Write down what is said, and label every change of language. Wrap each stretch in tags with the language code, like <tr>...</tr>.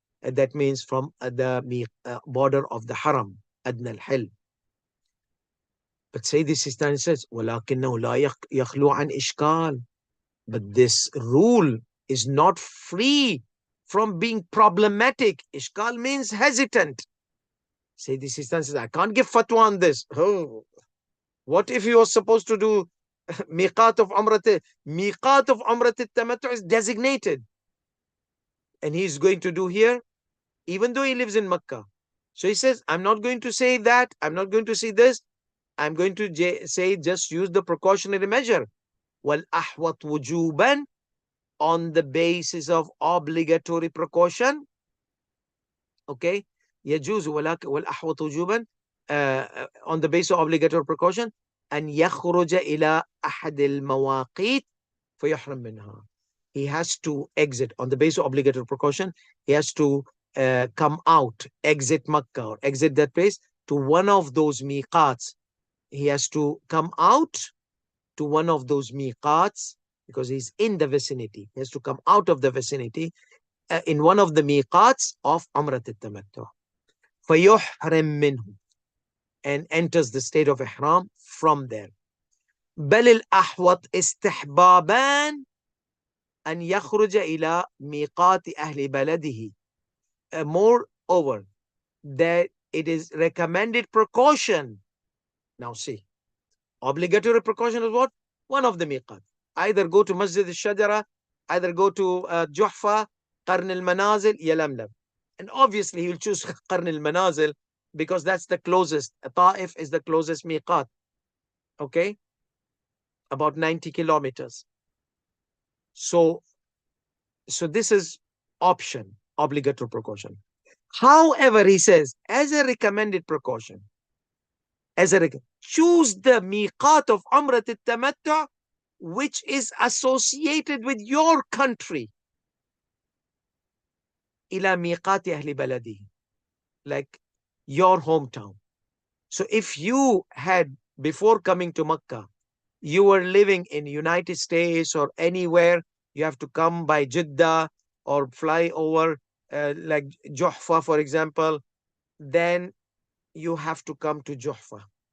<en>That means from the border of the Haram, Adna al-Hil. But Sayyidi Sistani says,</en> <ar>وَلَكِنَّهُ لَا يَخْلُو عَنْ إِشْكَالٍ.</ar> <en>But this rule is not free from being problematic. Ishkal means hesitant. Sayyidi Sistani says, I can't give fatwa on this. Oh, what if he was supposed to do miqat of Umrat? Miqat of Umrat al-Tamattu is designated. And he's going to do here, even though he lives in Makkah. So he says, I'm not going to say that. I'm not going to say this. I'm going to say just use the precautionary measure.</en> <ar>وَالْأَحْوَطْ وُجُوبًا,</ar> <en>on the basis of obligatory precaution. Okay?</en> <ar>يجوز والأحوط وجوبا,</ar> <en>on the basis of obligatory precaution,</en> <ar>أن يخرج إلى أحد المواقيت فيحرم منها.</ar> <en>He has to exit on the basis of obligatory precaution. He has to come out, exit Makkah, or exit that place to one of those miqats. He has to come out to one of those miqats because he's in the vicinity. He has to come out of the vicinity in one of the miqats of Umrat al-Tamattu.</en> <ar>فَيُحْرِمْ مِنْهُ,</ar> <en>and enters the state of Ihram from there.</en> <ar>بل الأحوط استحبابان أن يخرج إلى ميقات أهل بلده.</ar> <en>Moreover, that it is recommended precaution. Now see, obligatory precaution is what? One of the miqat. Either go to Masjid al-Shajara, either go to Juhfa, Qarn al-Manazil, Yalamlam. And obviously he will choose Qarn al-Manazil because that's the closest. Ta'if is the closest miqat. Okay? About 90 kilometers. So this is option, obligatory precaution. However, he says, as a recommended precaution, choose the miqat of Umrat al-Tamattu which is associated with your country.</en> <ar>إلى ميقات أهل بلده,</ar> <en>like your hometown. So if you had, before coming to Makkah, you were living in United States or anywhere you have to come by Jeddah or fly over like Juhfa, for example, then you have to come to Juhfa.</en>